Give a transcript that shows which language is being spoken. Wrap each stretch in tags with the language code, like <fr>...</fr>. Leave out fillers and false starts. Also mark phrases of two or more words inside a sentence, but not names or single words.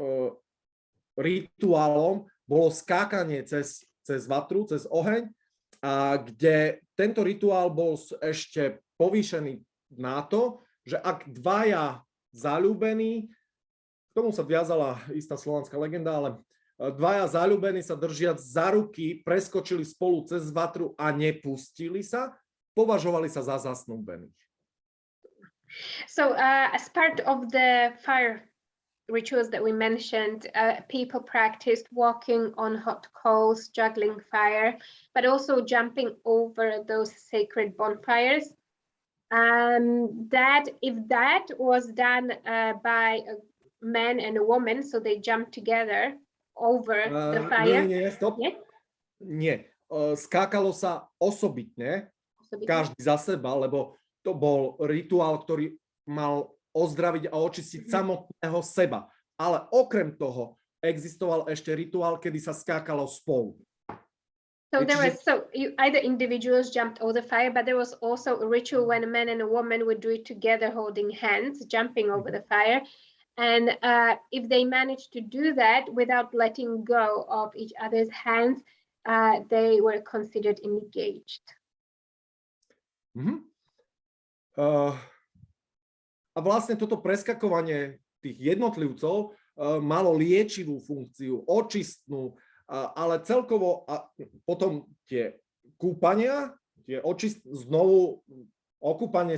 <sk>rituálom bolo skákanie cez vatru, cez oheň, a kde tento rituál bol ešte povýšený na to, že ak dvaja zaľúbení, k tomu sa viazala istá slovanská legenda, ale dvaja zaľúbení sa držiac za ruky preskočili spolu cez vatru a nepustili sa, považovali sa za zasnúbených.</sk> <en>So as part of the fire rituals that we mentioned, people practiced walking on hot coals, juggling fire, but also jumping over those sacred bonfires. That if that was done by a man and a woman, so they jumped together over the fire.</en> <sk>Nie, stop. Nie? Nie. Skákalo sa osobitne, každý za seba, lebo to bol rituál, ktorý mal ozdraviť a očistiť samotného seba. Ale okrem toho existoval ešte rituál, kedy sa skákalo spolu.</sk> <en>So there was either individuals jumped over the fire, but there was also a ritual when a man and a woman would do it together, holding hands, jumping over the fire. And if they managed to do that without letting go of each other's hands, they were considered engaged.</en> <sk>A vlastne toto preskakovanie tých jednotlivcov malo liečivú funkciu, očistnú, ale celkovo a potom tie kúpania, znovu okúpanie</sk>